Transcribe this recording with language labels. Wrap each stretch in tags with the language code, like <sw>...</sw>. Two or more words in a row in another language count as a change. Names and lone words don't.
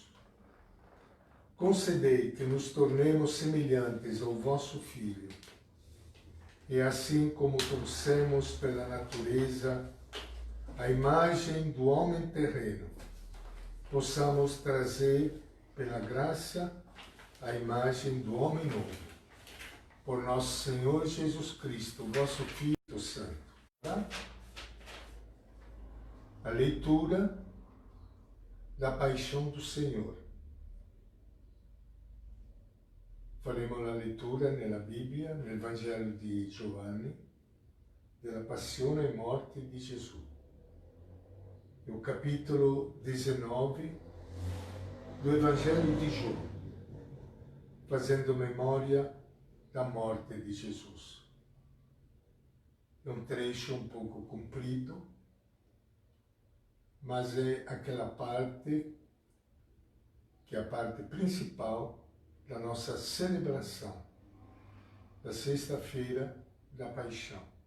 <pt>Concedei que nos tornemos semelhantes ao vosso Filho, e assim como trouxemos pela natureza a imagem do homem terreno, possamos trazer pela graça a imagem do homem novo, por nosso Senhor Jesus Cristo, vosso Filho Santo. Tá? A leitura da paixão do Senhor.</pt> <it>Faremo la lettura nella Bibbia, nel Vangelo di Giovanni, della passione e morte di Gesù.</it> <pt>É o capítulo 19 do Evangelho de João, fazendo memória da morte de Jesus. É um trecho um pouco comprido, mas é aquela parte que é a parte principal da nossa celebração da sexta-feira da Paixão.</pt>